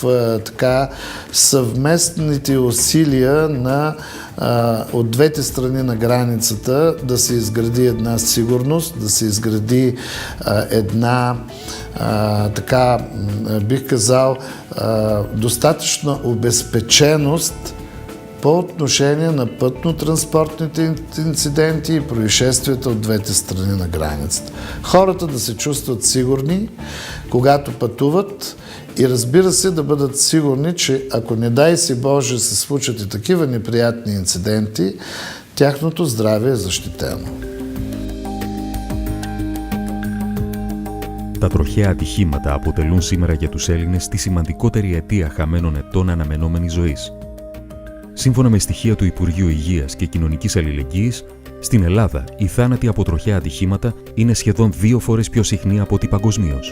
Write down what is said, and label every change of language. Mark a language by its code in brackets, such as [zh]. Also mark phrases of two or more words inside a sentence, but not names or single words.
[bg] съвместните усилия от двете страни на границата да се изгради една сигурност, да се изгради една бих казал, достатъчна обезпеченост по отношение на пътно-транспортните инциденти и происшествията от двете страни на границата. Хората да се чувстват сигурни, когато пътуват и разбира се да бъдат сигурни, че ако не дай си Боже се случат и такива неприятни инциденти, тяхното здраве е защитено. [el] Τα τροχαία ατυχήματα αποτελούν σήμερα για τους Έλληνες τη σημαντικότερη αιτία χαμένων ετών αναμενόμενης ζωής. Σύμφωνα με στοιχεία του Υπουργείου Υγείας και Κοινωνικής Αλληλεγγύης, στην Ελλάδα οι θάνατοι από τροχαία ατυχήματα είναι σχεδόν 2 φορές πιο συχνοί από ό,τι παγκοσμίως.